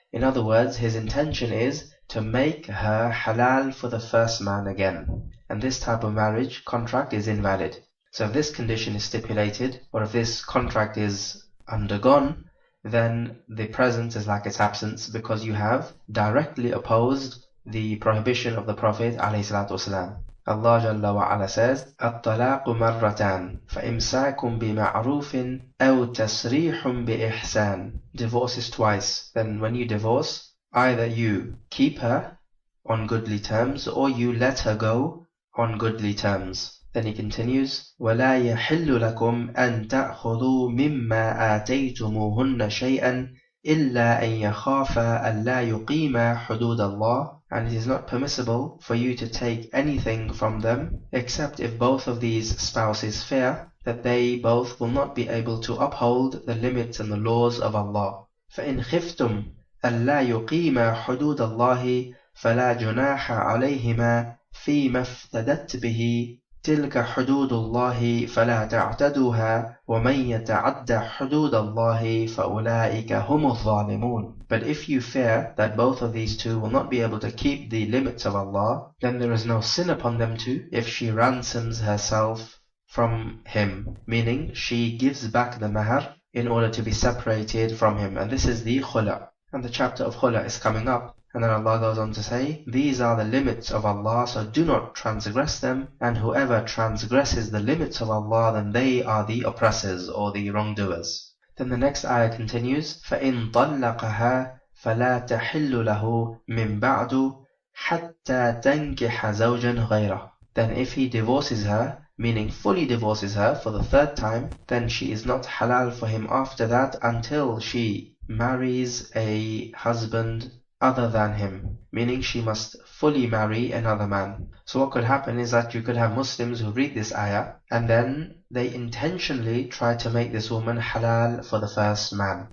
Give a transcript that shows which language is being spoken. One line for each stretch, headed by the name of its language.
English: In other words, his intention is to make her halal for the first man again. And this type of marriage contract is invalid. So if this condition is stipulated, or if this contract is undergone, then the presence is like its absence because you have directly opposed the prohibition of the Prophet ﷺ. Allah Jalla wa Ala says,
Arabic: الطلاق مرتان فإمساك بمعروف أو تسريح بإحسان.
English: Divorce is twice. Then when you divorce, either you keep her on goodly terms or you let her go on goodly terms. Then he continues,
Arabic: وَلَا يَحِلُّ لَكُمْ أَن تَأْخُذُوا مِمَّا آتَيْتُمُوهُنَّ شَيْئًا إِلَّا أَن يَخَافَا أَلَّا يُقِيمَا حُدُودَ اللَّهِ.
English: And it is not permissible for you to take anything from them, except if both of these spouses fear that they both will not be able to uphold the limits and the laws of Allah.
Arabic: فَإِنْ خِفْتُمْ أَلَّا يُقِيمَا حُدُودَ اللَّهِ فَلَا جُنَاحَ عَلَيْهِمَا فِيمَا افْتَدَتْ بِهِ تلك حدود الله فلا تعتدوها ومن يتعد حدود الله فأولئك هم الظالمون.
English: But if you fear that both of these two will not be able to keep the limits of Allah, then there is no sin upon them too if she ransoms herself from him, meaning she gives back the mahar in order to be separated from him. And this is the khula. And the chapter of khula is coming up. And then Allah goes on to say, these are the limits of Allah, so do not transgress them, and whoever transgresses the limits of Allah, then they are the oppressors or the wrongdoers. Then the next ayah continues,
Arabic: فَإِن طَلَّقَهَا فَلَا تَحِلُّ لَهُ مِن بَعْدُ حَتَّى تَنْكِحَ زَوْجًا غَيْرَهُ.
English: Then if he divorces her, meaning fully divorces her for the third time, then she is not halal for him after that until she marries a husband other than him, meaning she must fully marry another man. So what could happen is that you could have Muslims who read this ayah and then they intentionally try to make this woman halal for the first man.